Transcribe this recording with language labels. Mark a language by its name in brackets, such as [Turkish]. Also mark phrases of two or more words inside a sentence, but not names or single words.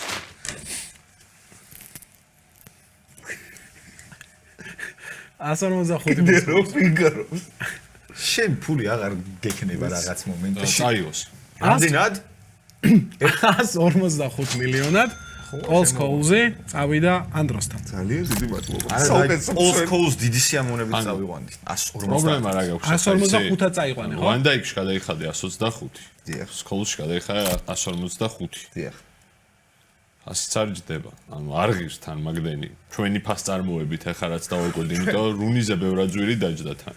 [Georgian] $145. ფიგარო. შენ ფული აღარ გექნება რაღაც მომენტში. წაიღოს. რამდენად? 145 მილიონად. All Schools-ი წავიდა ანდროსთან. ძალიან დიდი მადლობა. All-Schools დიდი სიამოვნებით წავიყვანდი. 145. პრობლემა რა გაქვს? 145-ად წაიყვანე, ხო? ვანდაიკში გადაიხადე 125. დიახ. სკოლაში გადაიხადე 155. დიახ. ასეც არ ჯდება. ანუ არ ღირს თან მაგდენი. ჩვენი ფასწარმოებით ახლა რაც დავაკვირდი, იმიტომ რომ რუნიზე ბევრად ძვირი დაჯდა თან.